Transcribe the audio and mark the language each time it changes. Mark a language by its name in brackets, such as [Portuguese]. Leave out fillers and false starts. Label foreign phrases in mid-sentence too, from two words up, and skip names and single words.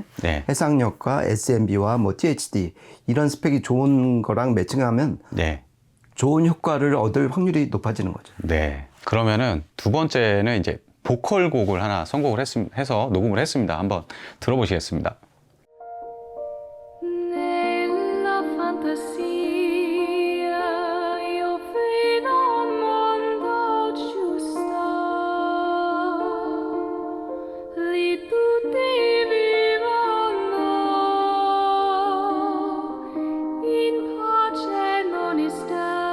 [Korean] 네. 해상력과 SMB와 뭐 THD 이런 스펙이 좋은 거랑 매칭하면 네. 좋은 효과를 얻을 확률이 높아지는 거죠. 네. 그러면은 두 번째는 이제 보컬 곡을 하나 선곡을 해서 녹음을 했습니다. 한번 들어보시겠습니다. [Italian] Nella fantasia io vedo un mondo giusto, lì tutti vivono in pace non sta.